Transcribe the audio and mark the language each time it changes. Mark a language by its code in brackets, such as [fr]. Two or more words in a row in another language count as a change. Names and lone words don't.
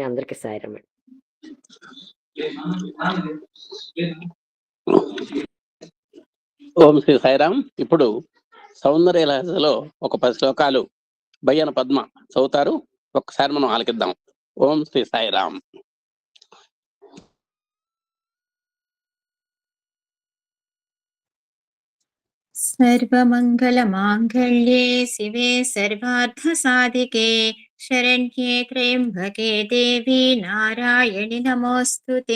[te] అందరికీ సాయిరామండి. ఓం శ్రీ సాయిరామ్. ఇప్పుడు సౌందర్య లహరిలో ఒక 10 శ్లోకాలు బయ్యన పద్మ చదువుతారు. ఒక్కసారి మనం ఆలకిద్దాం. ఓం శ్రీ సాయిరామ్. [sa] सर्वमङ्गलमाङ्गल्ये शिवे सर्वार्थसाधिके शरण्ये त्र्यम्बके देवी नारायणि नमोऽस्तुते।